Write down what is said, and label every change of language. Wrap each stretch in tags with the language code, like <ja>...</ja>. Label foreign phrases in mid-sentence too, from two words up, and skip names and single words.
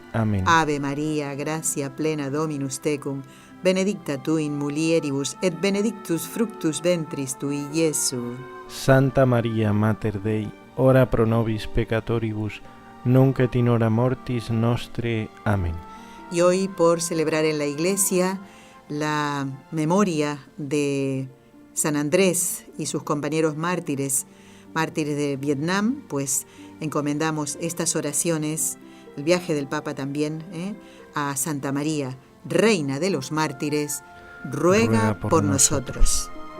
<es>Amén.</es> <la>Ave María, gracia plena, Dominus tecum, benedicta tu in mulieribus, et benedictus fructus ventris tui, Iesu. Santa Maria Mater Dei, ora pro nobis peccatoribus, nunc et in hora mortis nostre.</la> <es>Amén. Y hoy, por celebrar en la Iglesia la memoria de San Andrés y sus compañeros mártires de Vietnam, pues encomendamos estas oraciones, el viaje del Papa también, a Santa María, Reina de los Mártires, ruega por nosotros.</es>